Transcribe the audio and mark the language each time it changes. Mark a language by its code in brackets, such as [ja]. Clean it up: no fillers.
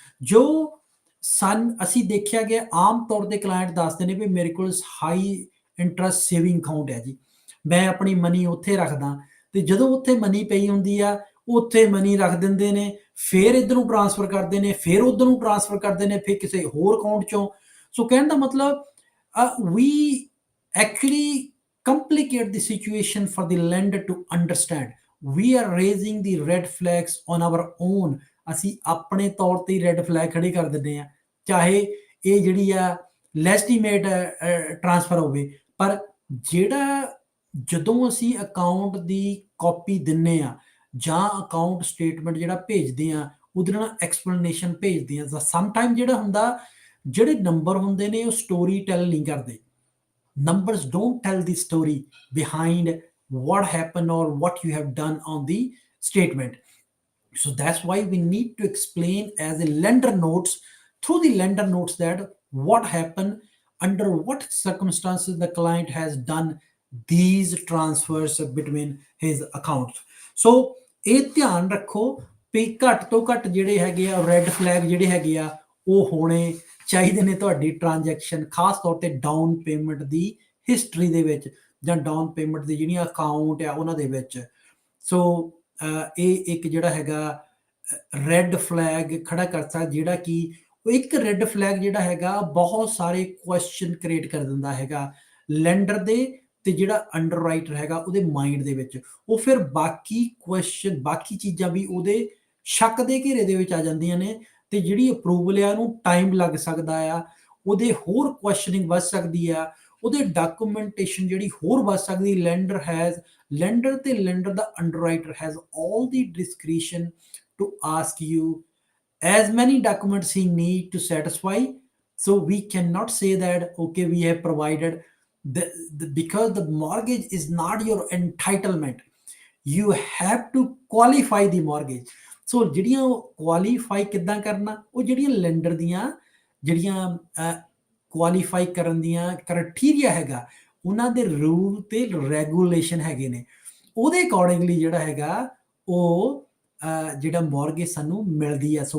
[pa] ਜੋ ਅਸੀਂ ਦੇਖਿਆ ਗਿਆ ਆਮ ਤੌਰ ਤੇ ਕਲਾਇੰਟ ਦੱਸਦੇ ਨੇ ਵੀ ਮੇਰੇ ਕੋਲ ਹਾਈ ਇੰਟਰਸਟ ਸੇਵਿੰਗ ਅਕਾਊਂਟ ਹੈ ਜੀ, ਮੈਂ ਆਪਣੀ ਮਨੀ ਉੱਥੇ ਰੱਖਦਾ, ਤੇ ਜਦੋਂ ਉੱਥੇ ਮਨੀ ਪਈ ਹੁੰਦੀ ਆ ਉੱਥੇ ਮਨੀ ਰੱਖ ਦਿੰਦੇ ਨੇ, ਫਿਰ ਇੱਧਰ ਨੂੰ ਟ੍ਰਾਂਸਫਰ ਕਰਦੇ ਨੇ, ਫਿਰ ਉੱਧਰ ਨੂੰ ਟ੍ਰਾਂਸਫਰ ਕਰਦੇ ਨੇ, ਫਿਰ ਕਿਸੇ ਹੋਰ ਅਕਾਊਂਟ ਚੋਂ। ਸੋ ਕਹਿਣ ਦਾ ਮਤਲਬ [en] we actually complicate the situation for the lender to understand. We are raising the red flags on our own. [pa] ਅਸੀਂ ਆਪਣੇ ਤੌਰ ਤੇ ਰੈੱਡ ਫਲੈਗ ਖੜੇ ਕਰ ਦਿੰਦੇ ਆ, ਚਾਹੇ ਇਹ ਜਿਹੜੀ ਆ ਲੈਸਟੀਮੇਟ ਟ੍ਰਾਂਸਫਰ ਹੋਵੇ। ਪਰ ਜਿਹੜਾ ਜਦੋਂ ਅਸੀਂ ਅਕਾਊਂਟ ਦੀ ਕਾਪੀ ਦਿੰਨੇ ਆ ਜਾਂ ਅਕਾਊਂਟ ਸਟੇਟਮੈਂਟ ਜਿਹੜਾ ਭੇਜਦੇ ਆ ਉਹਦੇ ਨਾਲ ਐਕਸਪਲੇਨੇਸ਼ਨ ਭੇਜਦੇ ਆ, ਤਾਂ ਸਮ ਟਾਈਮ ਜਿਹੜਾ ਹੁੰਦਾ, ਜਿਹੜੇ ਨੰਬਰ ਹੁੰਦੇ ਨੇ ਉਹ ਸਟੋਰੀ ਟੈਲ ਨਹੀਂ ਕਰਦੇ। [en] Numbers don't tell the story behind what happened or what you have done on the statement. So that's why we need to explain as a lender notes, through the lender notes, that what happened, under what circumstances the client has done these transfers between his accounts. [pa] So ਇਹ ਧਿਆਨ ਰੱਖੋ ਵੀ ਘੱਟ ਤੋਂ ਘੱਟ ਜਿਹੜੇ ਹੈਗੇ ਆ red flag ਜਿਹੜੇ ਹੈਗੇ ਆ ਉਹ ਹੋਣੇ ਚਾਹੀਦੇ ਨੇ ਤੁਹਾਡੀ ਟ੍ਰਾਂਜੈਕਸ਼ਨ, ਖਾਸ ਤੌਰ ਤੇ ਡਾਊਨ ਪੇਮੈਂਟ ਦੀ ਹਿਸਟਰੀ ਦੇ ਵਿੱਚ ਜਾਂ ਡਾਊਨ ਪੇਮੈਂਟ ਦੀ ਜਿਹੜੀਆਂ ਅਕਾਊਂਟ ਆ ਉਹਨਾਂ ਦੇ ਵਿੱਚ। ਸੋ ਇਹ ਇੱਕ ਜਿਹੜਾ ਹੈਗਾ ਰੈੱਡ ਫਲੈਗ ਖੜਾ ਕਰ ਸਕਦਾ, ਜਿਹੜਾ ਕਿ ਉਹ ਇੱਕ ਰੈੱਡ ਫਲੈਗ ਜਿਹੜਾ ਹੈਗਾ ਬਹੁਤ ਸਾਰੇ ਕੁਐਸਚਨ ਕ੍ਰੀਏਟ ਕਰ ਦਿੰਦਾ ਹੈਗਾ ਲੈਂਡਰ ਦੇ ਤੇ ਜਿਹੜਾ ਅੰਡਰਰਾਈਟਰ ਹੈਗਾ ਉਹਦੇ ਮਾਈਂਡ ਦੇ ਵਿੱਚ। ਉਹ ਫਿਰ ਬਾਕੀ ਕੁਐਸਚਨ, ਬਾਕੀ ਚੀਜ਼ਾਂ ਵੀ ਉਹਦੇ ਸ਼ੱਕ ਦੇ ਘੇਰੇ ਦੇ ਵਿੱਚ ਆ ਜਾਂਦੀਆਂ ਨੇ, ਤੇ ਜਿਹੜੀ ਅਪਰੂਵਲ ਆ ਉਹਨੂੰ ਟਾਈਮ ਲੱਗ ਸਕਦਾ ਆ, ਉਹਦੇ ਹੋਰ ਕੁਐਸਚਨਿੰਗ ਵੱਧ ਸਕਦੀ ਆ, ਉਹਦੇ ਡਾਕੂਮੈਂਟੇਸ਼ਨ ਜਿਹੜੀ ਹੋਰ ਵੱਧ ਸਕਦੀ। ਲੈਂਡਰ ਤੇ lander ਦਾ [en] Underwriter has all the discretion to ask you as many documents he need to satisfy. So we cannot say that okay we have provided because the mortgage is not your entitlement. You have to qualify the mortgage. [pa] ਸੋ ਜਿਹੜੀਆਂ qualify ਕਿੱਦਾਂ ਕਰਨਾ, ਉਹ ਜਿਹੜੀਆਂ lander ਦੀਆਂ ਜਿਹੜੀਆਂ qualify ਕਰਨ ਦੀਆਂ criteria ਹੈਗਾ, ਉਹਨਾਂ ਦੇ ਰੂਲ ਤੇ ਰੈਗੂਲੇਸ਼ਨ ਹੈਗੇ ਨੇ, ਉਹਦੇ ਅਕੋਰਡਿੰਗਲੀ ਜਿਹੜਾ ਹੈਗਾ ਉਹ ਜਿਹੜਾ ਮੌਰਗੇਜ ਸਾਨੂੰ ਮਿਲਦੀ ਹੈ।